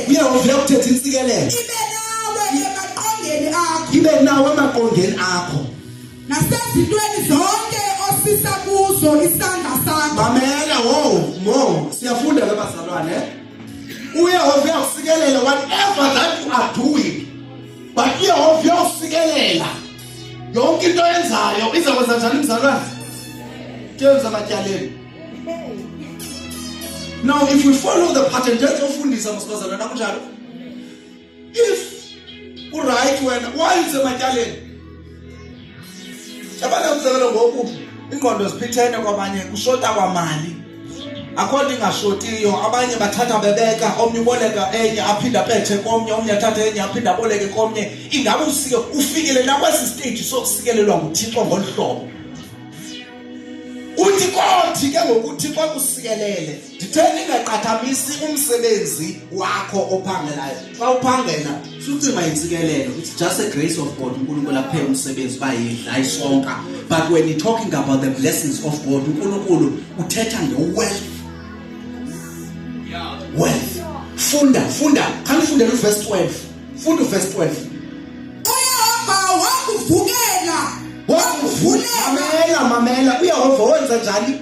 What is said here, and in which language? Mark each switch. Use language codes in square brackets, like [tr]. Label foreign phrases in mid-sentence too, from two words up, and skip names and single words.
[xh] uyehova uyakuthetha insikelelo Ibe nawe emaqongeni akho. ibe nawe emaqongeni akho Nasezintweni zonke osisa kuzo isandla sakho. mamela wo siyafunda ke bazalwane uyehova uyakusikelela [en] whatever that you are doing [xh] but uyehova uyasikelela yonke into yenzayo izakwenza njani mzalwane tyenza amatyaleni [en] now if we follow the pattern [xh] ndezofundisa msibazalwane akunjalo if uright wena why isematyaleni yabona umzekelo ngoku ingqondo ziphithene kwabanye kushota kwamali akho nto ingashotiyo abanye bathatha bebeka omnye uboleka enye aphinda aphethe komnye omnye athatha enye aphinda aboleke komnye ingabe ufikile nakwesi stage sokusikelelwa nguThixo ngolhlobo uthi kothi ke ngokuthi xa kusikelele nditheni ingaqathamisi umsebenzi wakho ophangelayo xa uphangela sucima insikelelo [en] it's just a grace of God [xh] uNkulunkulu aphe umsebenzi bayidla isonka [en] but when you're talking about the blessings of God [xh] uNkulunkulu uthetha ngewealth wealth funda khani fundela uverse 12 funda uverse 12 uYehova wakuvulela. mamela uYehova wenza njani